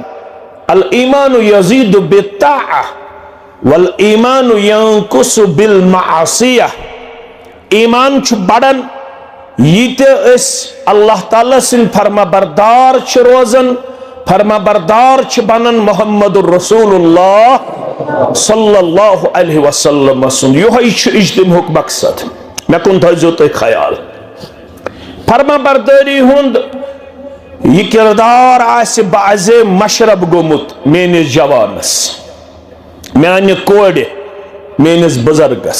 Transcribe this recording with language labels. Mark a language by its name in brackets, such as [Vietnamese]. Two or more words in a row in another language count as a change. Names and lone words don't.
[Arabic] الإيمان يزيد بالطاعة والإيمان ينقص بالمعصية. [Kashmiri] ईमान बढ़न यीत अल्लाह ताला सिंद फरमा बरदार रोजन, फरमा बरदार बनन [Arabic] محمد رسول الله صلى الله عليه وسلم [Kashmiri] सुन। यह इज्तिमाउक मकसद मे कुन थो तुम ख्याल। फरमा बरदारी हुंद यह किरदार आसि बाज़े मशरब गोमुत मेनिस जवानस, माने कोड़, मेनिस बुजुर्गस।